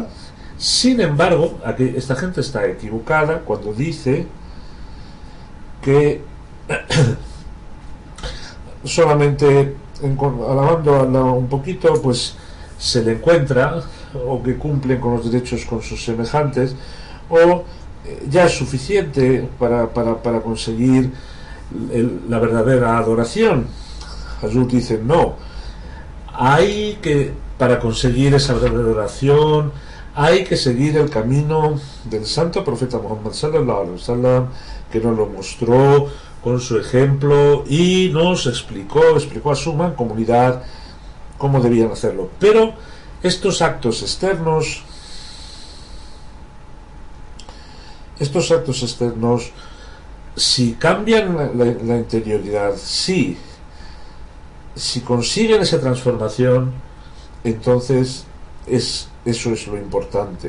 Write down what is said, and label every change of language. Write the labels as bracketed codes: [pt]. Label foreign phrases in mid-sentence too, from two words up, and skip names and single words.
[es] Sin embargo, aquí esta gente está equivocada cuando dice que solamente alabando a Allah un poquito pues se le encuentra, o que cumplen con los derechos con sus semejantes, o ya es suficiente para conseguir la verdadera adoración. Hazrat dice no, para conseguir esa verdadera adoración hay que seguir el camino del santo profeta Muhammad [ar] صلى الله عليه وسلم, [es] que nos lo mostró con su ejemplo y nos explicó a su mancomunidad cómo debían hacerlo. Pero estos actos externos, si cambian la interioridad, si consiguen esa transformación, entonces eso es lo importante.